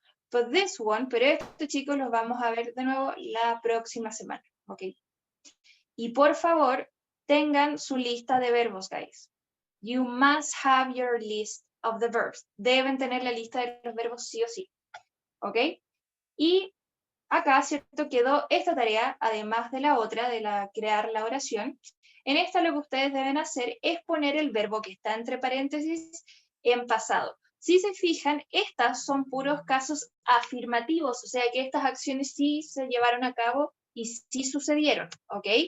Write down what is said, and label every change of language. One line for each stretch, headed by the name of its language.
English: But this one,
Spanish: pero estos chicos los vamos a ver de nuevo la próxima semana. ¿Ok? Y por favor, tengan su lista de verbos, guys.
English: You must have your list of the verbs.
Spanish: Deben tener la lista de los verbos sí o sí. ¿Ok? Y acá, ¿cierto? Quedó esta tarea, además de la otra, de crear la oración. En esta lo que ustedes deben hacer es poner el verbo que está entre paréntesis en pasado. Si se fijan, estas son puros casos afirmativos, o sea que estas acciones sí se llevaron a cabo y sí sucedieron, ¿ok?